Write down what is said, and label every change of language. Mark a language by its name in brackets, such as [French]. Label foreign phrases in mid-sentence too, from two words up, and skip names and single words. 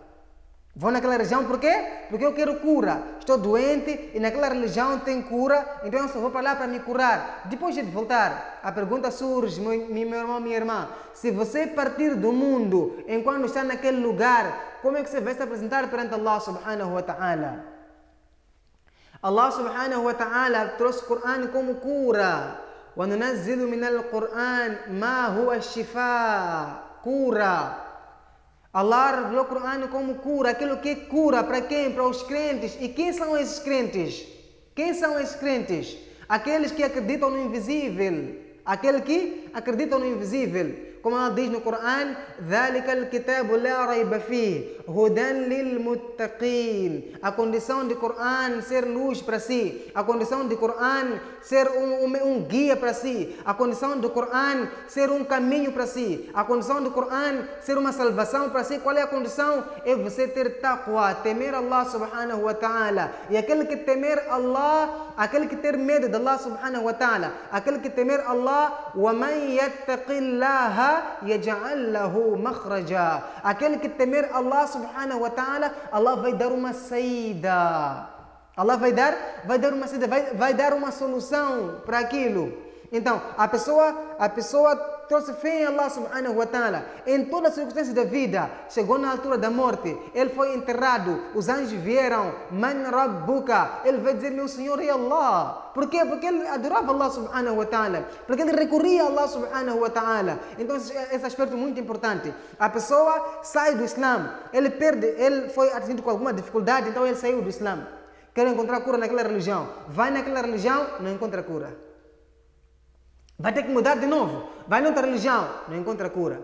[Portuguese] Vou naquela religião por quê? Porque eu quero cura. Estou doente e naquela religião tem cura, então eu só vou para lá para me curar. Depois de voltar, a pergunta surge, meu irmão, minha irmã. Se você partir do mundo enquanto está naquele lugar, como é que você vai se apresentar perante [Arabic] الله سبحانه وتعالى? الله سبحانه وتعالى [Portuguese] trouxe o Corão como cura. [Arabic] وَنُنَزِّلُ مِنَ الْقُرْآنِ مَا هُوَ الشِّفَاء, [Portuguese] cura. Allah revelou o Corão como cura, aquilo que cura para quem? Para os crentes. E quem são esses crentes? Quem são esses crentes? Aqueles que acreditam no invisível. Aqueles que acreditam no invisível. Como Allah diz no Corão, [Arabic] ذَلِكَ الْكِتَابُ لَا رَيْبَ فِيهِ هُدًى لِلْمُتَّقِينَ. [Portuguese] A condição de Corão ser luz para si. A condição de Corão ser um guia para si. A condição do Corão ser um caminho para si. A condição do Corão ser uma salvação para si. Qual é a condição? É você ter taqwa, temer [Arabic] الله سبحانه وتعالى. [Portuguese] E aquele que temer Allah, aquele que ter medo de [Arabic] الله سبحانه وتعالى, [Portuguese] aquele que temer Allah, [Arabic] وَمَنْ يَتَّقِ اللَّهَ يَجْعَلْ لَهُ مَخْرَجًا. [Portuguese] Aquele que temer [Arabic] الله سبحانه وتعالى, [Portuguese] Allah vai dar uma saída. Allah vai dar uma saída, vai dar uma solução para aquilo. Então, a pessoa trouxe fé em [Arabic] الله سبحانه وتعالى [Portuguese] em todas as circunstâncias da vida. Chegou na altura da morte, ele foi enterrado, os anjos vieram, [Arabic] من ربك, [Portuguese] ele vai dizer, meu Senhor é Allah. Por quê? Porque ele adorava [Arabic] الله سبحانه وتعالى, [Portuguese] porque ele recorria a [Arabic] الله سبحانه وتعالى. [Portuguese] Então esse aspecto é muito importante. A pessoa sai do Islã, ele foi atingido com alguma dificuldade, então ele saiu do Islã. Quer encontrar cura naquela religião, vai naquela religião, não encontra cura. Vai ter que mudar de novo. Vai noutra religião, não encontra cura.